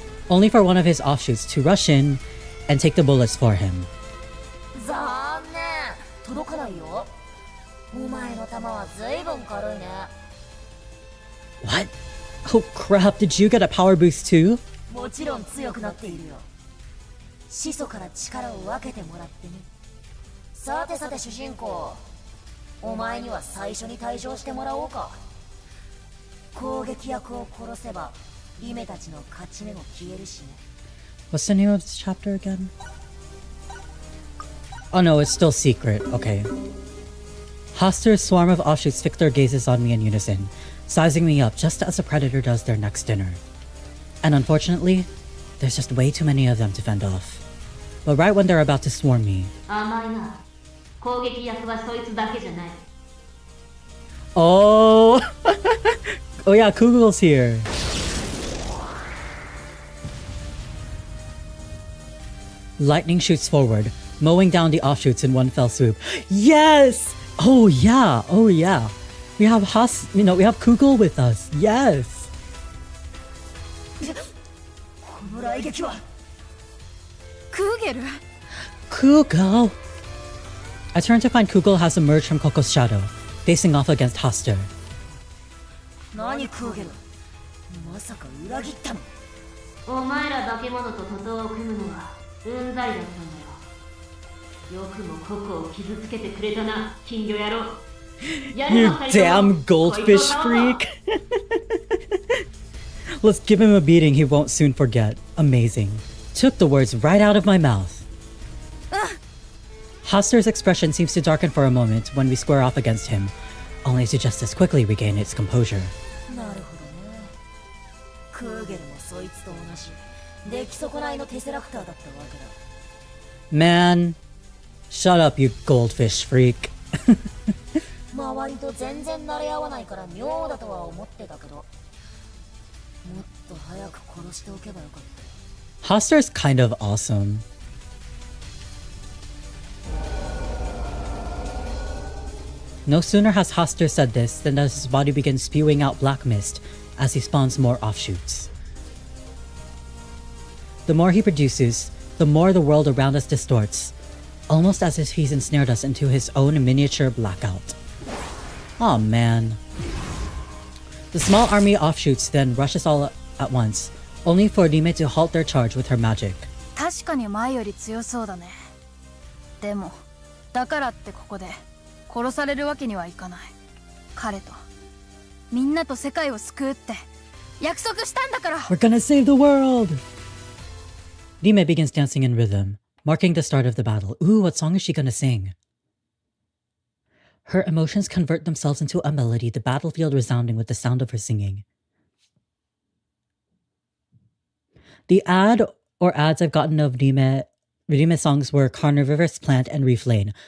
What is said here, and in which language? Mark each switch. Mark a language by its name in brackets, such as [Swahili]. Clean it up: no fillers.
[English] Only for one of his offshoots to rush in and take the bullets for him. [Japanese] 残念。届かないよ。お前の弾は随分軽いね。 [English] What? Oh crap, did you get a power boost too? [Japanese] もちろん強くなっているよ。始祖から力を分けてもらってね。さてさて主人公、お前には最初に退場してもらおうか。攻撃役を殺せばリメたちの勝ち目も消えるしね。 [English] What's the name of this chapter again? Oh no, it's still secret. Okay. Hastur's swarm of offshoots fix their gazes on me in unison, sizing me up just as a predator does their next dinner. And unfortunately, there's just way too many of them to fend off. But right when they're about to swarm me... [Japanese] 甘いな。攻撃役はそいつだけじゃない。 [English] Oh! Oh yeah, Kugel's here. Lightning shoots forward, mowing down the offshoots in one fell swoop. Yes! Oh yeah, oh yeah. We have we have Kugel with us. Yes! [Japanese] この雷撃はクーゲル [English] Kugel! I turn to find Kugel has emerged from Coco's shadow, facing off against Hastur. [Japanese] 何クーゲル、まさか裏切ったの？お前ら化け物と徒党を組むのはうんざりだったんだよ。よくもココを傷つけてくれたな、金魚野郎。 [English] You damn goldfish freak! Let's give him a beating he won't soon forget. Amazing. Took the words right out of my mouth. Hastur's expression seems to darken for a moment when we square off against him, only to just as quickly regain its composure. [Japanese] なるほどね。クーゲルもそいつと同じ出来損ないのテセラクターだったわけだ。 [English] Man, shut up, you goldfish freak. [Japanese] 周りと全然慣れ合わないから妙だとは思ってたけど、もっと早く殺しておけばよかった。 [English] Hastur's kind of awesome. No sooner has Hastur said this than does his body begin spewing out black mist as he spawns more offshoots. The more he produces, the more the world around us distorts, almost as if he's ensnared us into his own miniature blackout. Aw man. The small army offshoots then rushes all at once, only for Rime to halt their charge with her magic. [Japanese] 確かに前より強そうだね。でもだからってここで殺されるわけにはいかない。彼とみんなと世界を救うって約束したんだから。 [English] We're gonna save the world! Rime begins dancing in rhythm, marking the start of the battle. Ooh, what song is she gonna sing? Her emotions convert themselves into a melody, the battlefield resounding with the sound of her singing. The or ads I've gotten of Rime songs were Carnivorous Plant and Reef Lane.